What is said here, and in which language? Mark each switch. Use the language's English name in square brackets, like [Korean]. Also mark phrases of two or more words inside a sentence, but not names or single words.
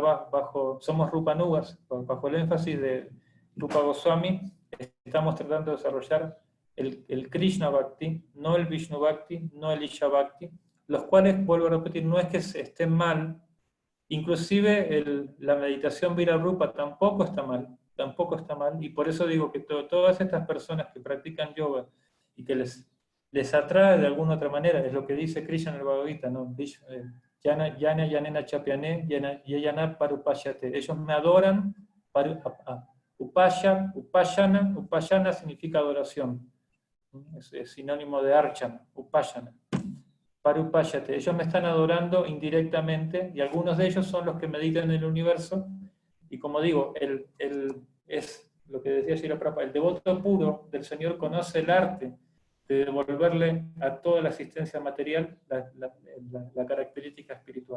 [Spanish] somos Rupanugas, bajo el énfasis de Rupa Goswami, estamos tratando de desarrollar el Krishna Bhakti, no el Vishnu Bhakti, no el Isha Bhakti, los cuales, vuelvo a repetir, no es que estén mal, inclusive la meditación Virarupa tampoco está mal, y por eso digo que todas estas personas que practican yoga y que les atrae de alguna otra manera, es lo que dice Krishna en el Bhagavad Gita, ¿no? [Sanskrit] Yana yanena chapyane, yana parupashyate. [Spanish] Ellos me adoran, upayana significa adoración. Es sinónimo de archana, upayana. Parupáyate, ellos me están adorando indirectamente, y algunos de ellos son los que meditan en el universo, y como digo, es lo que decía Srila Prabhupada, el devoto puro del Señor conoce el arte de devolverle a toda la existencia material la característica espiritual.